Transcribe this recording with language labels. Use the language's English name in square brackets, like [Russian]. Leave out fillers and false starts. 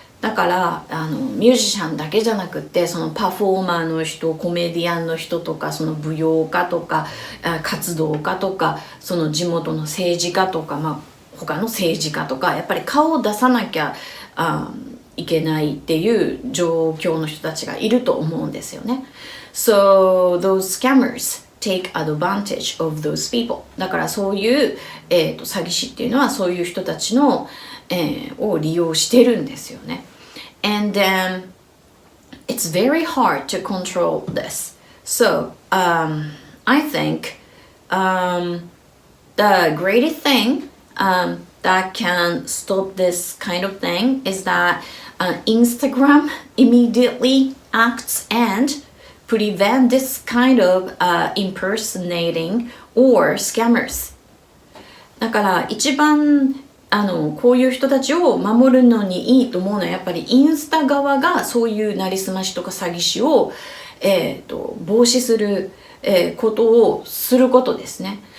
[Japanese] だからミュージシャンだけじゃなくってそのパフォーマーの人、コメディアンの人とかその舞踊家とか活動家とかその地元の政治家とか、他の政治家とかやっぱり顔を出さなきゃいけないっていう状況の人たちがいると思うんですよね。 [English] So those scammers take advantage of those people. [Japanese] だからそういう、詐欺師っていうのはそういう人たちの、を利用してるんですよね。 [English] And it's very hard to control this. So I think the greatest thing that can stop this kind of thing is that Instagram immediately acts and prevent this kind of impersonating or scammers. [Japanese] だから一番こういう人たちを守るのにいいと思うのはやっぱりインスタ側がそういうなりすましとか詐欺師を、防止する、ことをすることですね。